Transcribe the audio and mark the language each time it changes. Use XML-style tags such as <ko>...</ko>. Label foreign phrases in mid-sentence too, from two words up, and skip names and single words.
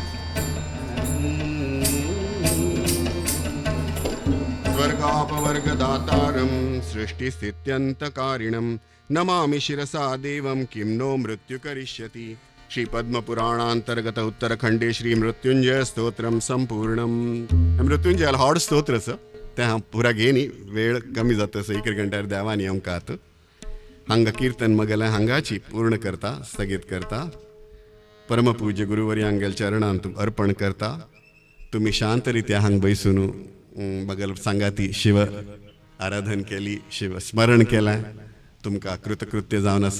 <sa>स्वर्गापवर्गदातारं सृष्टिस्थित्यन्तकारिणं नमामि शिरसा देवं किं नो मृत्यु करिष्यति. श्री पद्मपुराणांतर्गत उत्तरखंडे श्री मृत्युंजय स्तोत्रम संपूर्णम.</sa> <kok>मृत्युंजय हॉड स्तोत्रच ते हांव पुरा घेनी वेळ कमी जाता. 1 घंट्यार देवानी आमकां आत हांगा कीर्तन मगेलें हांगाची पूर्ण करता स्थगीत करता. परमपूज्य गुरुवर्यांगेल चरणांत अर्पण करता. तुम्ही शांत रित्या हांगा बैसून मगल सांगाती शिव आराधन केली शिव स्मरण केलें तुमकां कृतकृत्य जावन आसा.</kok>